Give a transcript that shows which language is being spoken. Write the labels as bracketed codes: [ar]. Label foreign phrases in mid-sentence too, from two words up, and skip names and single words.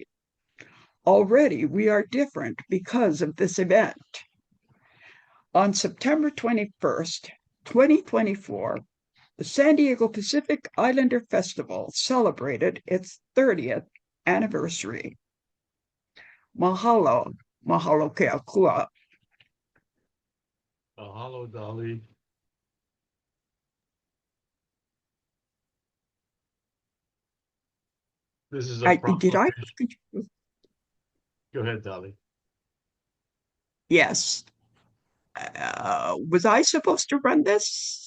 [en] Already we are different because of this event." On September 21st, 2024, the San Diego Pacific Islander Festival celebrated its 30th anniversary. [haw] Mahalo, mahalo ke akua. [en] Mahalo, Dali. This is a Did I? Go ahead, Dali. Yes. Was I supposed to run this?